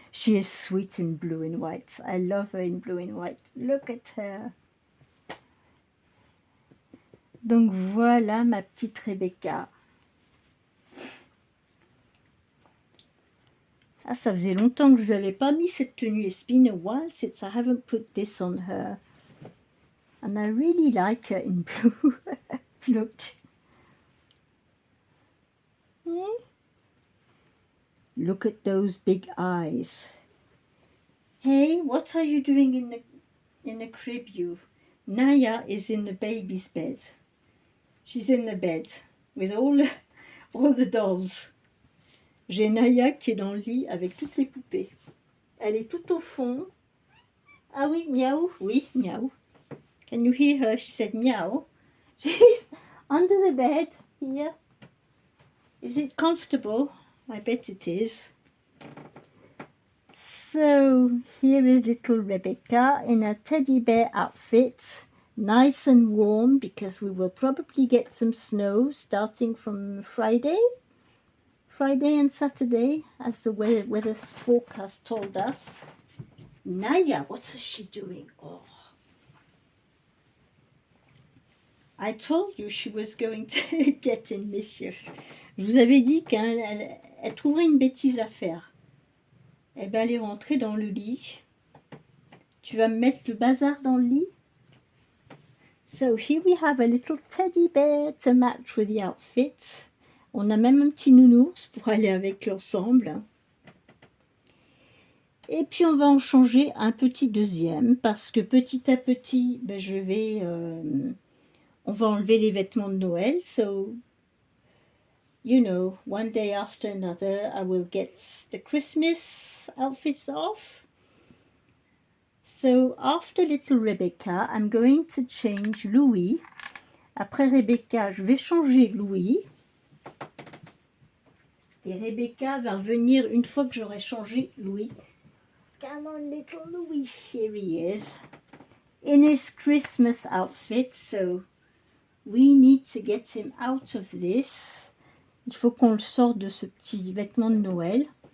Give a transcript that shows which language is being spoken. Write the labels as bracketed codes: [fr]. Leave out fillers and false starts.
[en] She is sweet in blue and white. I love her in blue and white. Look at her. [fr] Donc voilà ma petite Rebecca. Ah, ça faisait longtemps que je n'avais pas mis cette tenue. [en] It's been a while since I haven't put this on her. And I really like her in blue. Look. Look at those big eyes. Hey, what are you doing in the crib, you? Naya is in the baby's bed. She's in the bed with all the dolls. [fr] J'ai Naya qui est dans le lit avec toutes les poupées. Elle est tout au fond. Ah oui, miaou. Oui, miaou. [en] Can you hear her? She said meow. She's under the bed here. Is it comfortable? I bet it is. So here is little Rebecca in a teddy bear outfit. Nice and warm, because we will probably get some snow starting from Friday and Saturday, as the weather forecast told us. Naya, what is she doing? Oh, I told you she was going to get in mischief. [fr] Je vous avais dit qu'elle trouverait une bêtise à faire. Eh bien, elle est rentrée dans le lit. Tu vas me mettre le bazar dans le lit? [en] So here we have a little teddy bear to match with the outfit. [fr] On a même un petit nounours pour aller avec l'ensemble. Et puis on va en changer un petit deuxième, parce que petit à petit, ben, on va enlever les vêtements de Noël. So [en] you know, one day after another, I will get the Christmas outfits off. So after little Rebecca, I'm going to change Louis. [fr] Après Rebecca, je vais changer Louis. Et Rebecca va revenir une fois que j'aurai changé Louis. [en] Come on, little Louis. Here he is. In his Christmas outfit. So we need to get him out of this. [fr] Il faut qu'on le sorte de ce petit vêtement de Noël.